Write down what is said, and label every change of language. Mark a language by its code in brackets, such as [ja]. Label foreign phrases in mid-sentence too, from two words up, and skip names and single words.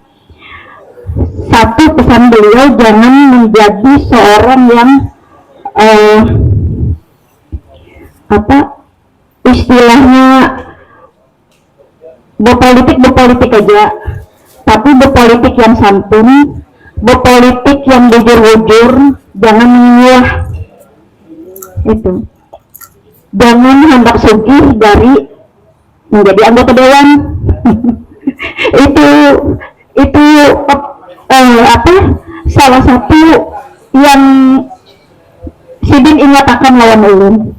[id] Satu pesan beliau, jangan menjadi seorang yang istilahnya berpolitik aja, tapi berpolitik yang santun, berpolitik yang jujur-jujur, jangan menyuah. [bjn] Itu jangan hendak sugih dari menjadi anggota dewan. itu salah satu yang Sidin ingatkan lawan ulun.